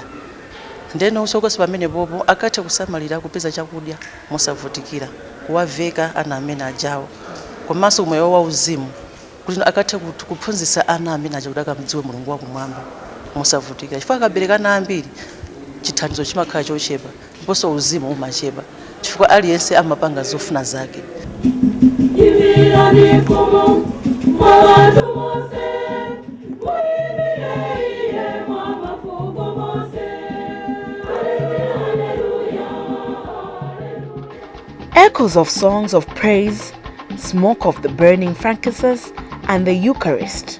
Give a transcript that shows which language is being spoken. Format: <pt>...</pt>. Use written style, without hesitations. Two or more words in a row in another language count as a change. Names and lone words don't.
<ny>Ndeno usokosi pamene bobo akathe kusamalira kupeza chakudya mosavutikira kuwaveka ana amene ajawo komanso moyo wa uzimu kuti akathe kuphunzitsa ana amene aja kuti akamdziwe mulungu wakumwamba mosavutika. Chifukwa akaberekana ambiri chithandizo chimakhala chochepa ndiponso uzimu umachepa chifukwa aliyense amapanga zofuna zake.</ny> <en>Echoes of songs of praise, smoke of the burning frankincense, and the Eucharist.</en>